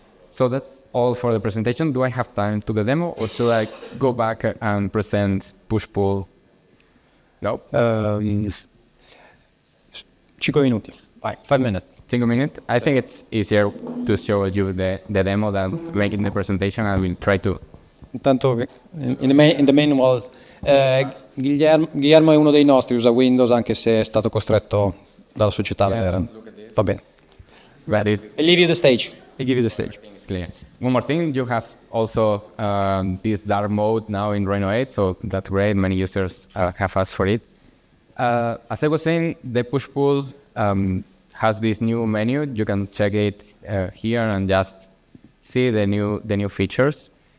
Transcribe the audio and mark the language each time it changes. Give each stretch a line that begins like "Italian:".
English: So that's all for the presentation. Do I have time to the demo or should I go back and present push-pull? No?
Italian: 5 minuti. Vai,
English: 5 minutes. 5 minutes? I think it's easier to show you the demo than making the presentation. I will try to.
Italian: Intanto,
English: in the manual,
Italian: Guillermo è uno dei nostri, usa Windows anche se è stato costretto dalla società. Va bene.
English: I leave you the stage. I give you the stage. Clear. One more thing, you have also this dark mode now in Rhino 8, so that's great. Many users have asked for it. As I was saying, the push-pull has this new menu. You can check it here and just see the new features.